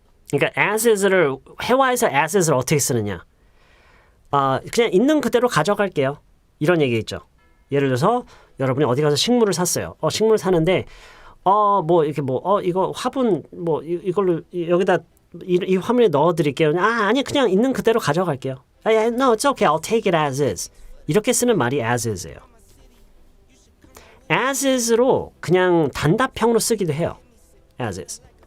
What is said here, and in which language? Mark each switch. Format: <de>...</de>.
<ko>그러니까 as is를 회화에서 as is를 어떻게 쓰느냐. 그냥 있는 그대로 가져갈게요. 이런 얘기 있죠. 예를 들어서 여러분이 어디 가서 식물을 샀어요. 식물 사는데 뭐 이렇게 이거 화분 이걸로 여기다 이 화분에 넣어 드릴게요. 아니 그냥 있는 그대로 가져갈게요.</ko> <en>No, it's okay. I'll take it as is.</en> <ko>이렇게 쓰는 말이 as is예요. as is로 그냥 단답형으로 쓰기도 해요. as is.</ko>